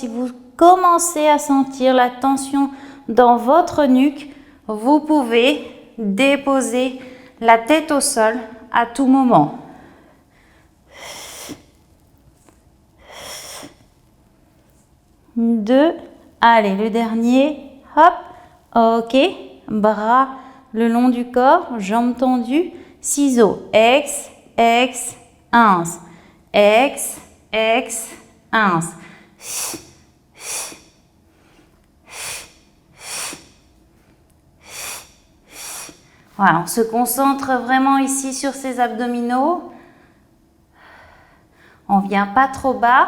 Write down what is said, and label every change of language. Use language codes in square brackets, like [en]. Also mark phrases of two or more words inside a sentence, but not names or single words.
[fr] Si vous commencez à sentir la tension dans votre nuque, vous pouvez déposer la tête au sol à tout moment. Deux, allez, le dernier, hop, ok, bras le long du corps, jambes tendues, ciseaux, ex, ex, ins, ex, ex, ins. Voilà, on se concentre vraiment ici sur ces abdominaux. On vient pas trop bas.